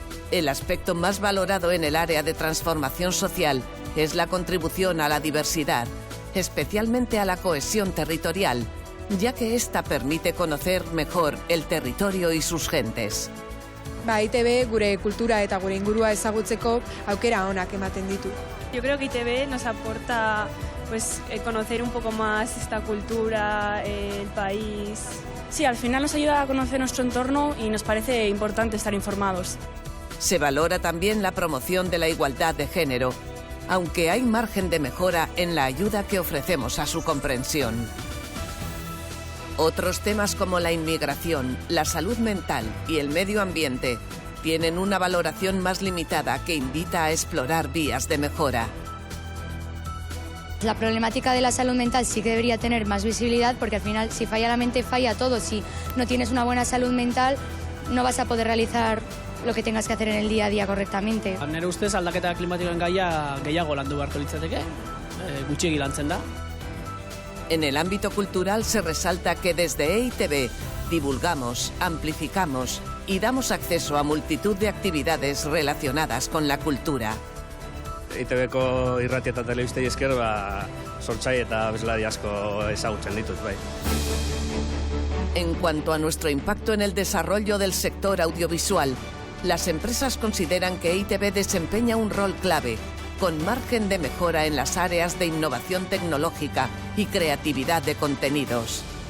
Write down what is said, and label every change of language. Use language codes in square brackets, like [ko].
[es] El aspecto más valorado en el área de transformación social es la contribución a la diversidad, especialmente a la cohesión territorial, ya que esta permite conocer mejor el territorio y sus gentes. [eu] EITB gure kultura eta gure ingurua ezagutzeko aukera onak ematen ditu. [es] Yo creo que ITV nos aporta conocer un poco más esta cultura, el país. Sí, al final nos ayuda a conocer nuestro entorno y nos parece importante estar informados. Se valora también la promoción de la igualdad de género, aunque hay margen de mejora en la ayuda que ofrecemos a su comprensión. Otros temas como la inmigración, la salud mental y el medio ambiente tienen una valoración más limitada que invita a explorar vías de mejora. La problemática de la salud mental sí que debería tener más visibilidad porque al final si falla la mente falla todo. Si no tienes una buena salud mental no vas a poder realizar lo que tengas que hacer en el día a día correctamente. [eu] Nere ustez aldaketa klimatikoen gaia gehiago landu beharko litzateke, gutxiegi lantzen da. [es] En el ámbito cultural se resalta que desde EITB divulgamos, amplificamos y damos acceso a multitud de actividades relacionadas con la cultura. [eu] EITBko irratia eta telebistei esker, sortzaile eta abeslari asko ezagutzen ditut, bai. [es] En cuanto a nuestro impacto en el desarrollo del sector audiovisual, las empresas consideran que EITB desempeña un rol clave, con margen de mejora en las áreas de innovación tecnológica y creatividad de contenidos.